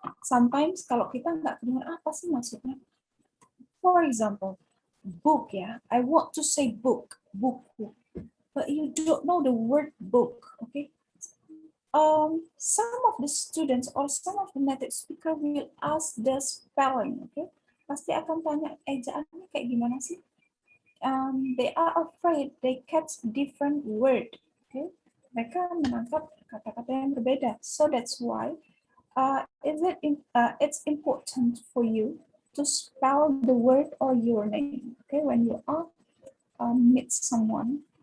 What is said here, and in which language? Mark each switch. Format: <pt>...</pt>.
<en>Sometimes</en> <id>kalau kita nggak kedengar apa sih maksudnya.</id> <en>For example, book. Yeah, I want to say book, but you don't know the word book. Okay. Some of the students or some of the native speaker will ask the spelling. Okay.</en> <id>Pasti akan tanya ejaannya kayak gimana sih?</id> <en>They are afraid they catch different word. Okay,</en> <id>mereka menangkap kata-kata yang berbeda.</id> <en>So that's why it's important for you to spell the word or your name. Okay, when you are meet someone.</en>